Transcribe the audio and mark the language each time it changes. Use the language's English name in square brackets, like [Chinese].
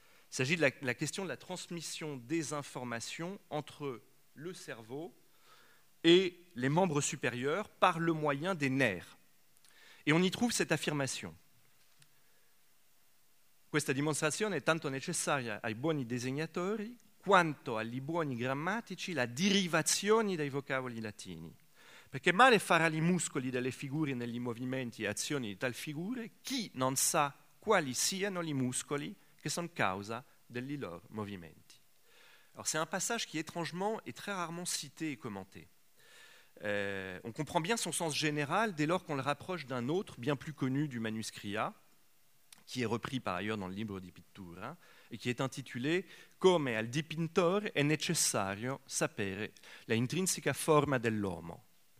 [French] Il s'agit de la question de la transmission des informations entre le cerveau et les membres supérieurs par le moyen des nerfs. Et on y trouve cette affirmation. [Italian] Questa dimostrazione è tanto necessaria ai buoni disegnatori quanto agli buoni grammatici la derivazione dei vocaboli latini. Perché male farà i muscoli delle figure negli movimenti e azioni di tal figure chi non sa quali siano i muscoli che sono causa degli loro movimenti. [French] Alors c'est un passage qui étrangement est très rarement cité et commenté. On comprend bien son sens général dès lors qu'on le rapproche d'un autre bien plus connu du manuscrit A, qui est repris par ailleurs dans le Libro di Pittura, hein, et qui est intitulé « [Italian] Come al dipintore è necessario sapere la intrinseca forma dell'uomo ».